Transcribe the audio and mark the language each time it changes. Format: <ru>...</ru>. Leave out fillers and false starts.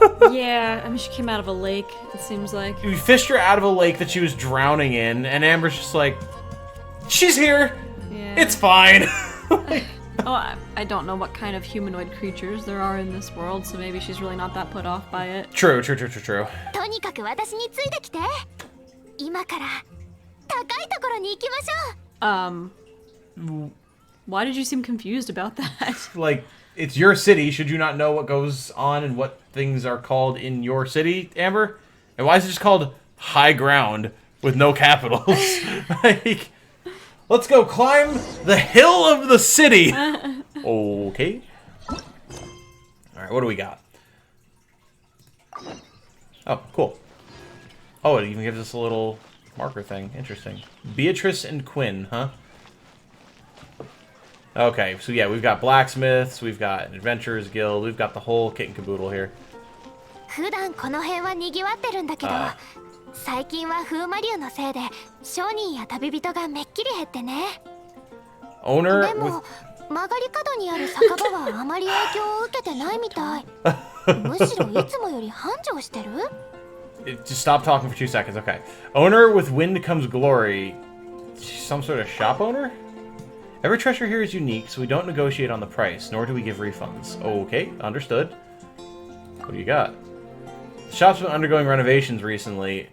<en>Yeah, I mean, she came out of a lake, it seems like. We fished her out of a lake that she was drowning in, and Amber's just like, she's here. Yeah. It's fine. Oh, I don't know what kind of humanoid creatures there are in this world, so maybe she's really not that put off by it. True.</en> <ja>とにかく私についてきて今から高いところに行きましょう</ja> <en>Why did you seem confused about that? Like, it's your city. Should you not know what goes on and what things are called in your city, Amber? And why is it just called high ground with no capitals? Like, let's go climb the hill of the city. Okay. Alright, what do we got? Oh, cool. Oh, it even gives us a little marker thing. Interesting. Beatrice and Quinn, huh? Okay, so yeah, we've got blacksmiths, we've got an adventurers guild, we've got the whole kit and caboodle here.</en> <ja>普段この辺は賑わってるんだけど最近は風魔竜のせいで商人や旅人がめっきり減ってね</ja> <en>Owner</en> <ja>で</ja> <en>with...</en> <ja>も曲がり角にある酒場はあまり影響を受けてないみたいむしろいつもより繁盛してる</ja> <en>Just stop talking for 2 seconds, okay. Owner with wind comes glory. Some sort of shop owner? Every treasure here is unique, so we don't negotiate on the price, nor do we give refunds. Okay, understood. What do you got? The shop's been undergoing renovations recently.</en>